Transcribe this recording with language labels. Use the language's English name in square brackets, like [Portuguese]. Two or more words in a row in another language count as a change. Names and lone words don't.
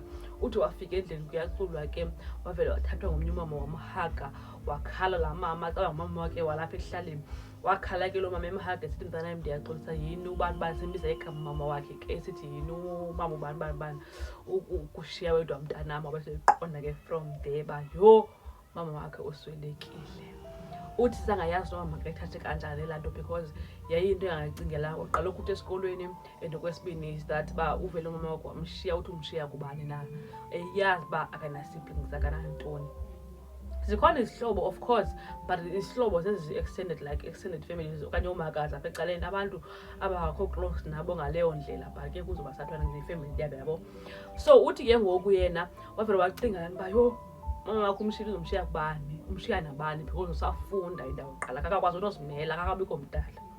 [Xhosa] Uthi wafika endlini kuyaculwa ke wavele wathathwa ngomnye umama wamhaga, wakhala laa mama. Caba ngumama wakhe walapha ekuhlaleni. Wakhala ke loo mama emhaga esithi mntanam ndiyaxolisa, yini ubani simbiza igama mama wakhe ke esithi yini umama ubani ukushiya wedwa mntanam. Wabeseqonda ke [English] from there [Xhosa] ba yho mama wakhe uswelekile. Uthi sangayazi noba makayithathe kanjani laa nto, because yayinto engacingela uqala ukuthi esikolweni. And okwesibini [English] is that [Xhosa] uba uvele umama wakho wamshiya. Uthi umshiya kubani na, eyazi uba akana-siblings akanantoni. Zikhona izihlobo [English] of course, [Xhosa] but izihlobo zezi-extended [English] like extended families [Xhosa] okanye omakazi apha ecaleni, abantu abakho close nabo ngaleyo ndlela, but ke kuzoba sathwana nge-family yabo, yabo. So uthi ke ngoku yena wavele wacinga uba yho mama wakho umshiyile uzomshiya kubani, umshiya nabani, because usafunda indawo yokuqala akakwazi unozimela, akakabikho mdala.